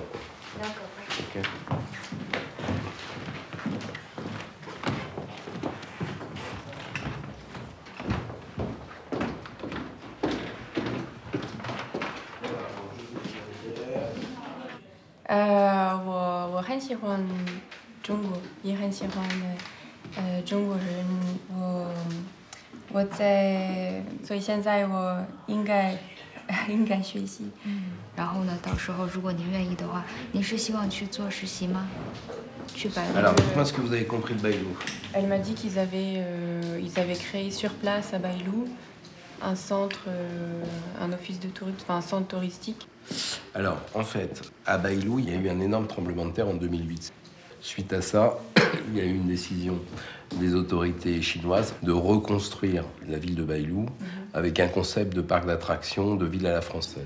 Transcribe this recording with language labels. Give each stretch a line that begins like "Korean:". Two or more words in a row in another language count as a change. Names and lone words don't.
French: D'accord. Ok.
Chinese: Je 很喜欢中国，也很喜欢中国人。所以现在我应该学习。然后呢，到时候如果您愿意的话，您是希望去做实习吗？去白鹿。
French: Alors, dites-moi ce que vous avez compris de Bailou. Elle m'a dit qu'ils avaient créé sur place à Bailou un centre, un office de tourisme, enfin un centre touristique. Alors, en fait, à Bailou, il y a eu un énorme tremblement de terre en 2008. Suite à ça, il y a eu une décision des autorités chinoises de reconstruire la ville de Bailou avec un concept de parc d'attractions, de ville à la française.